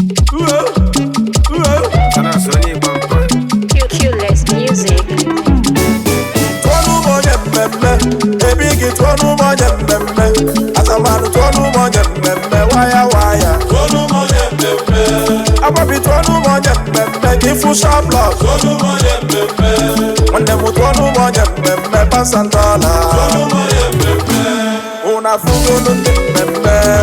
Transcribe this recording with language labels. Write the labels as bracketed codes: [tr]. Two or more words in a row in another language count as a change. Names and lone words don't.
[en] Q-, Q-less music. [ig] Tụọnụ m onye mmemme, ebi gị tụọnụ m onye mmemme, Asamanụ tụọnụ m onye mmemme, waya waya. Agbabi tụọnụ m onye mmemme, ka ịfụ [en] sharp lock. [ig] Nwanne m tụọnụ m onye mmemme, [en] pounds and dollars. [ig] Unu afụgolu ndị mmemme.